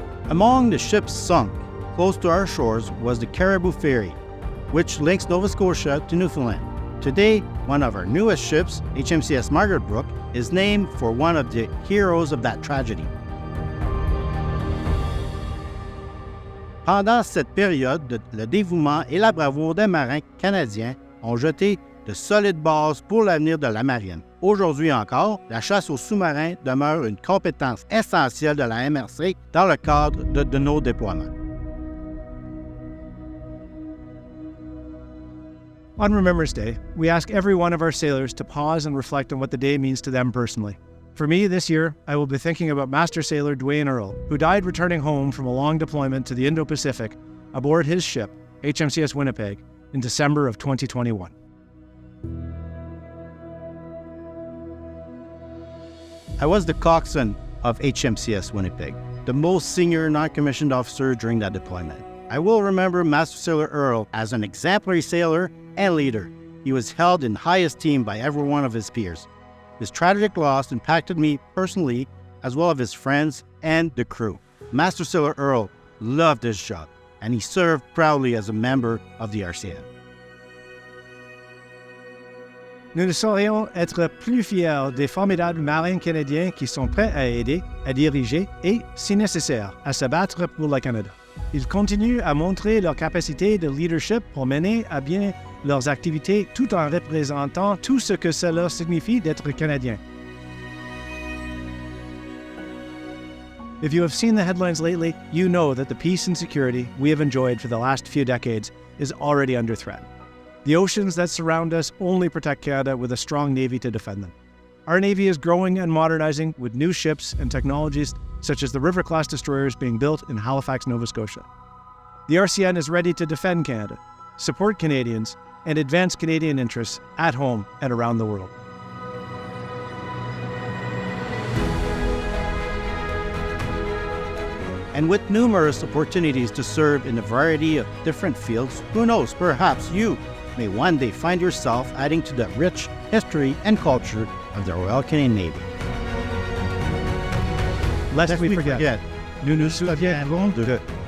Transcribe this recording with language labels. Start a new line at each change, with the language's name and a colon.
English: Among the ships sunk close to our shores was the Caribou Ferry, which links Nova Scotia to Newfoundland. Today, one of our newest ships, HMCS Margaret Brooke, is named for one of the heroes of that tragedy.
French: Pendant cette période, le dévouement et la bravoure des marins canadiens ont jeté de solides bases pour l'avenir de la marine. Aujourd'hui encore, la chasse aux sous-marins demeure une compétence essentielle de la MRC dans le cadre de nos déploiements.
English: On Remembrance Day, we ask every one of our sailors to pause and reflect on what the day means to them personally. For me, this year, I will be thinking about Master Sailor Dwayne Earl, who died returning home from a long deployment to the Indo-Pacific aboard his ship, HMCS Winnipeg, in December of 2021. I was the coxswain of HMCS Winnipeg, the most senior non-commissioned officer during that deployment. I will remember Master Sailor Earl as an exemplary sailor and leader. He was held in high esteem by every one of his peers. His tragic loss impacted me personally, as well as his friends and the crew. Master Sailor Earl loved his job, and he served proudly as a member of the RCN.
French: Nous ne saurions être plus fiers des formidables marins canadiens qui sont prêts à aider, à diriger et, si nécessaire, à se battre pour le Canada. Ils continuent à montrer leur capacité de leadership pour mener à bien leurs activités tout en représentant tout ce que cela signifie d'être Canadien.
English: If you have seen the headlines lately, you know that the peace and security we have enjoyed for the last few decades is already under threat. The oceans that surround us only protect Canada with a strong Navy to defend them. Our Navy is growing and modernizing with new ships and technologies such as the River-class destroyers being built in Halifax, Nova Scotia. The RCN is ready to defend Canada, support Canadians, and advance Canadian interests at home and around the world. And with numerous opportunities to serve in a variety of different fields, who knows, perhaps you may one day find yourself adding to the rich history and culture of the Royal Canadian Navy. Lest we forget,
French: nous nous souviendrons de